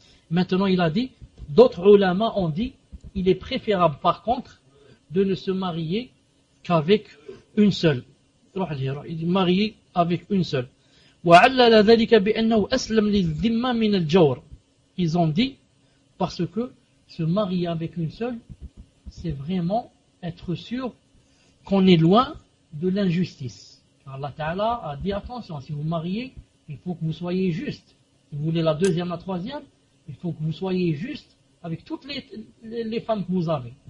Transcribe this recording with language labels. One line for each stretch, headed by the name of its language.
French: Maintenant, il a dit, d'autres oulamas ont dit, il est préférable, par contre, de ne se marier qu'avec une seule. Marié avec une seule.
Arabic: وَعَلَّلَ ذَلِكَ بِأَنَّهُ أَسْلَمْ لِلْذِمَّةِ مِنَ الْجَوْرِ.
French: Ils ont dit, parce que se marier avec une seule, c'est vraiment être sûr qu'on est loin de l'injustice. Car Allah Ta'ala a dit attention, si vous mariez, il faut que vous soyez juste. Si vous voulez la deuxième, la troisième, il faut que vous soyez juste avec toutes les femmes que vous avez.